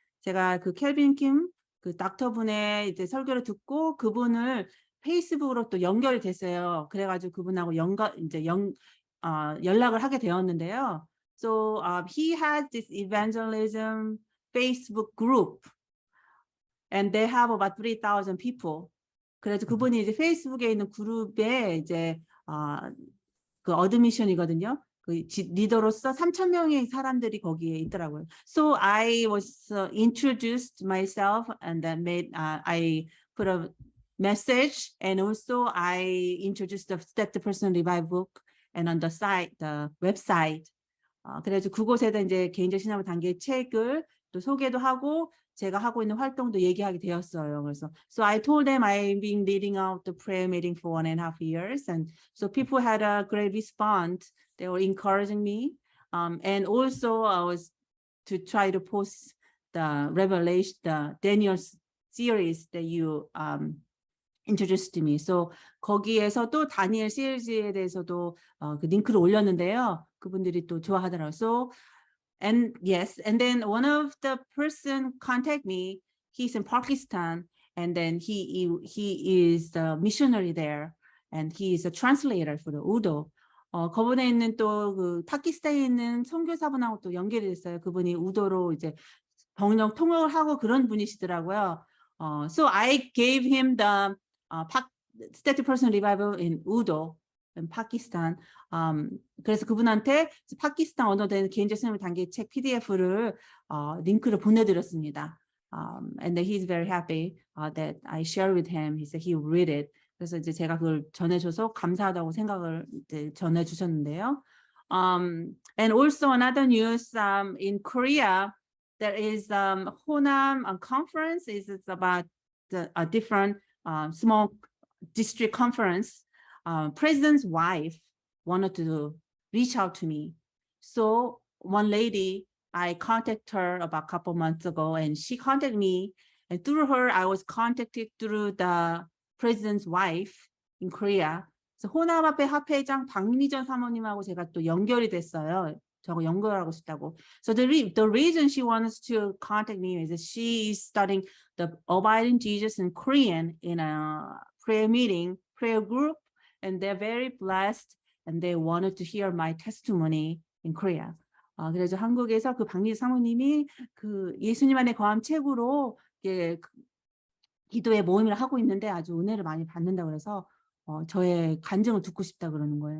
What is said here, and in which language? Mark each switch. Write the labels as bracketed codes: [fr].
[ko] 제가 그 켈빈 킴 그 닥터분의 이제 설교를 듣고 그분을 페이스북으로 또 연결이 됐어요. 그래가지고 그분하고 연락을 하게 되었는데요. [en] So he has this evangelism Facebook group, and they have about 3,000 people. [ko] 그래서 그분이 이제 페이스북에 있는 그룹에 이제 그 어드미션이거든요. 그 리더로서 3,000명의 사람들이 거기에 있더라고요. [en] So I was introduced myself, and then I put a message, and also I introduced the Step the Person Revive book, and on the site, the website. [ko] 그래서 그곳에다 이제 개인적 신앙을 단계의 책을 또 소개도 하고 제가 하고 있는 활동도 얘기하게 되었어요. 그래서 [en] so I told them I've been leading out the prayer meeting for 1.5 years, and so people had a great response. They were encouraging me, and also I was to try to post the Revelation, the Daniel series that you introduced to me. [ko] So 거기에서도 다니엘 시리즈에 대해서도 그 링크를 올렸는데요. 그분들이 또 좋아하더라고요. [en] So and yes, and then one of the person contact me. He's in Pakistan, and then he is the missionary there, and he is a translator for the Urdu. [ko] 거분에 있는 또 그 파키스탄에 있는 선교사분하고 또 연결이 됐어요. 그분이 우도로 이제 번역 통역을 하고 그런 분이시더라고요. [en] So I gave him the Steady Person Revival in Urdu in Pakistan. [ko] 그래서 그분한테 파키스탄 언어된 개인적 신앙 단계 책 PDF를 링크를 보내드렸습니다. [en] And he's very happy that I share with him. He said he will read it. [ko] 그래서 이제 제가 그걸 전해줘서 감사하다고 생각을 이제 전해주셨는데요. [en] And also another news in Korea, there is Honam conference. It's about a different small district conference. President's wife wanted to reach out to me. So one lady, I contacted her about a couple months ago, and she contacted me. And through her, I was contacted through the president's wife in Korea. [ko] 그래서 호남합회 합회장 박미전 사모님하고 제가 또 연결이 됐어요. 저거 연결하고 싶다고. [en] So the reason she wants to contact me is that she is studying the Abiding Jesus in Korean in a prayer meeting, prayer group, and they're very blessed, and they wanted to hear my testimony in Korea. [ko] 그래서 한국에서 그 박미전 사모님이 그 예수님 안에 거함 책으로 기도의 모임을 하고 있는데 아주 은혜를 많이 받는다고 그래서 저의 간증을 듣고 싶다 그러는 거예요.